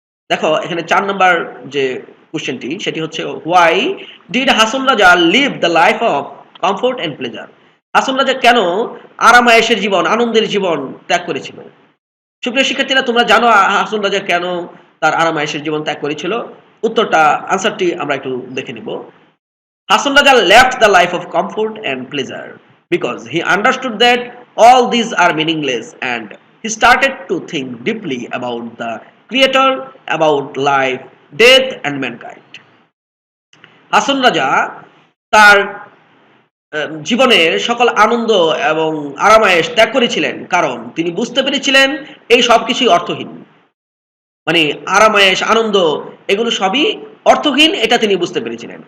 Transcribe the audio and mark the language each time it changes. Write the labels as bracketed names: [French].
[Bangla] দেখো এখানে 4 নাম্বার যে কোশ্চেনটি সেটি হচ্ছে, [English] why did Hason Raja live the life of comfort and pleasure, [Bangla] Hason Raja কেন আরামায়েশের জীবন, আনন্দের জীবন ত্যাগ করেছিল? সুপ্রিয় শিক্ষার্থীরা, তোমরা জানো হাসন রাজা কেন তার আরামায়েশের জীবন ত্যাগ করেছিল? উত্তরটা, আনসারটি আমরা একটু দেখে নিব। [English] Hasan Raja left the life of comfort and pleasure because he understood that all these are meaningless, and he started to think deeply about the Creator, about life, death, and mankind. [Bangla] Hason Raja তার জীবনের সকল আনন্দ এবং আরামায়েশ ত্যাগ করেছিলেন কারণ তিনি বুঝতে পেরেছিলেন এই সবকিছুই অর্থহীন। মানে আরামায়েশ, আনন্দ, এগুলো সবই অর্থহীন, এটা তিনি বুঝতে পেরেছিলেন।